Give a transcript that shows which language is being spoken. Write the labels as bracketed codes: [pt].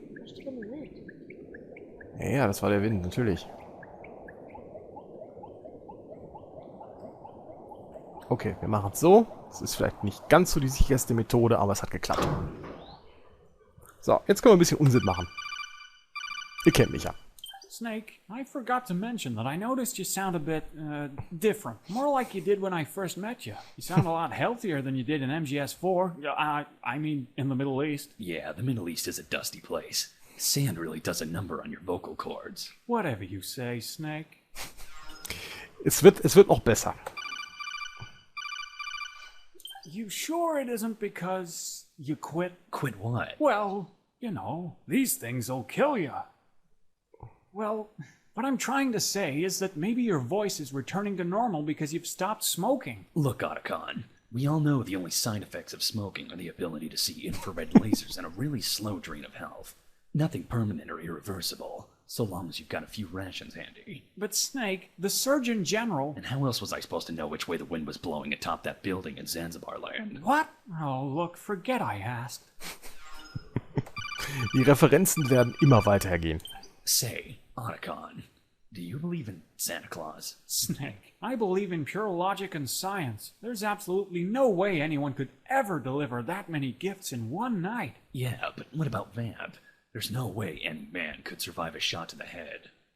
[en] Must have been the wind. [de] Ja, das war der Wind, natürlich. Okay, wir machen es so. Es ist vielleicht nicht ganz so die sicherste Methode, aber es hat geklappt. So, jetzt können wir ein bisschen Unsinn machen. Ihr kennt mich ja. [en] Snake, I forgot to mention that I noticed you sound a bit, different. More like you did when I first met you. You sound a lot healthier than you did in MGS4. I mean, in the Middle East. Yeah, the Middle East is a dusty place. Sand really does a number on your vocal cords. Whatever you say, Snake. [de] Es wird noch besser. [en] You sure it isn't because you quit? Quit what? Well, you know, these things'll kill you. Well, what I'm trying to say is that maybe your voice is returning to normal because you've stopped smoking. Look, Otacon, we all know the only side effects of smoking are the ability to see infrared lasers and a really slow drain of health. Nothing permanent or irreversible, so long as you've got a few rations handy. But Snake, the Surgeon General... And how else was I supposed to know which way the wind was blowing atop that building in Zanzibar land? What? Oh, look, forget I asked. [de] Die Referenzen werden immer weitergehen. [en] Say, Otacon, do you believe in Santa Claus? Snake, I believe in pure logic and science. There's absolutely no way anyone could ever deliver that many gifts in one night. Yeah, but what about Vamp? There's no way any man could survive a shot to the head.